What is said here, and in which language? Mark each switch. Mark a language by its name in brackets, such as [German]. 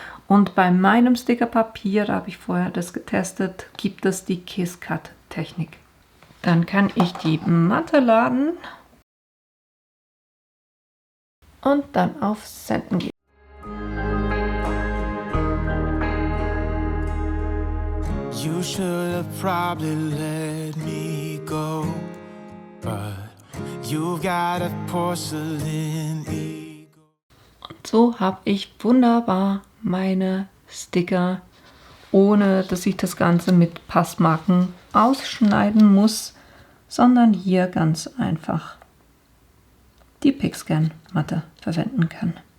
[German] Und bei meinem Stickerpapier, da habe ich vorher das getestet, gibt es die Kiss-Cut-Technik. Dann kann ich die Matte laden und dann auf Senden gehen. [English] You should have probably let me go, but you've got a porcelain ego. [German] Und so habe ich wunderbar meine Sticker, ohne dass ich das Ganze mit Passmarken ausschneiden muss, sondern hier ganz einfach die Picscan-Matte verwenden kann.